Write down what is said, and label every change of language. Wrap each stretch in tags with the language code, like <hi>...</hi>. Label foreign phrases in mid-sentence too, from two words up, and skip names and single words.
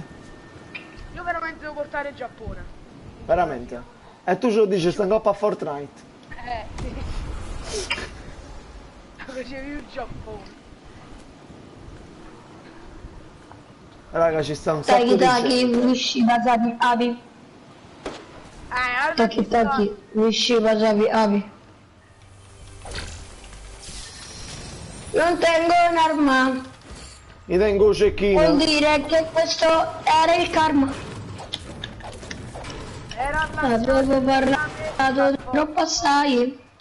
<it>Io veramente devo portare il Giappone. Veramente. E tu ce lo dici, sta in Coppa a Fortnite. Sì. Facevi il Giappone. Raga, ci sta un sacco Taki di taki, gente. wishi wasabi abi. Taki taki, wishi wasabi abi. Non tengo un'arma, Mi tengo un cecchino. vuol dire che questo era il karma. Era la Avevo parlato troppo assai.</it>